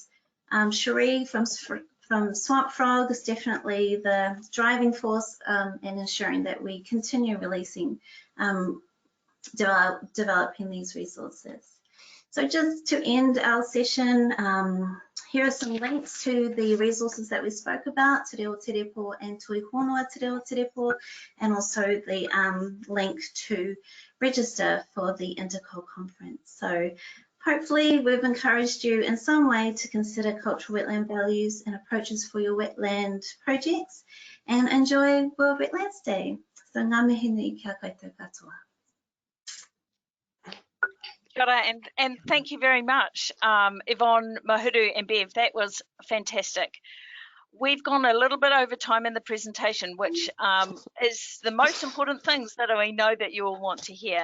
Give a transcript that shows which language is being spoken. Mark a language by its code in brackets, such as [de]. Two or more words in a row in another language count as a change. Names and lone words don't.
[en] Cherie from Swamp Frog is definitely the driving force in ensuring that we continue releasing, developing these resources. So just to end our session, here are some links to the resources that we spoke about, Te Reo Te Repo and Tui Honua Te Reo Te Repo, and also the link to register for the Intercol conference. So hopefully we've encouraged you in some way to consider cultural wetland values and approaches for your wetland projects, and enjoy World Wetlands Day. [mi] So ngā mihi nui kia koutou katoa. [en] And thank you very much, Yvonne, Mahuru and Bev. That was fantastic. We've gone a little bit over time in the presentation, which is the most important things that we know that you will want to hear.